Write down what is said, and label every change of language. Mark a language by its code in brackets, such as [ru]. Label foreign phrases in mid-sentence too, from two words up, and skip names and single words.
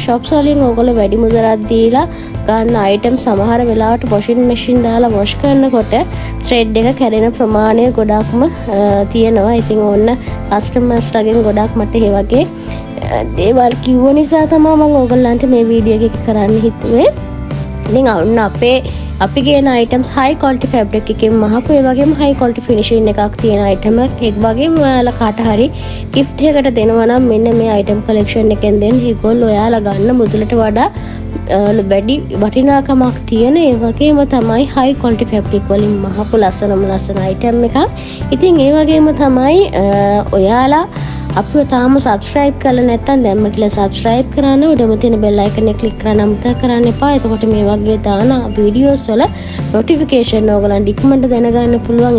[si] shops වලින් ඕගොල්ලෝ වැඩි මුදලක් දීලා ගන්න item සමහර වෙලාවට [en] washing machine [si] දාලා wash කරනකොට thread එක කැඩෙන ප්‍රමාණය ගොඩක්ම තියෙනවා. ඉතින් ඕන්න customers ලගෙන් ගොඩක් මට ඒ වගේ දේවල් කිව්ව නිසා තමයි මම ඕගොල්ලන්ට මේ වීඩියෝ එක කරන්න හිතුවේ. ඉතින් ඔන්න අපි ගේන items [en] high quality fabric [si] එකෙන් මහපු ඒ වගේම [en] high quality finishing [si] එකක් තියෙන item එකක් වගේම ඔයාලා කාට හරි gift එකකට දෙනවා නම් මෙන්න මේ [en] item collection [si] එකෙන් දෙන්න. ඒගොල්ලෝ ඔයාලා ගන්න මුදලට වඩා වැඩි වටිනාකමක් තියෙන ඒ වගේම තමයි [en] high quality fabric [si] වලින් මහපු ලස්සන item එකක්. ඉතින් ඒ වගේම තමයි ඔයාලා අපිව තාම subscribe කරලා නැත්නම් දැම්ම කියලා subscribe කරන්න උඩම තියෙන [en] bell icon [si] එක click කරන්න අමතක කරන්න එපා. එතකොට මේ වගේ දාන videos වල notification ඕගලන්ට ඉක්මනට දැනගන්න පුළුවන්.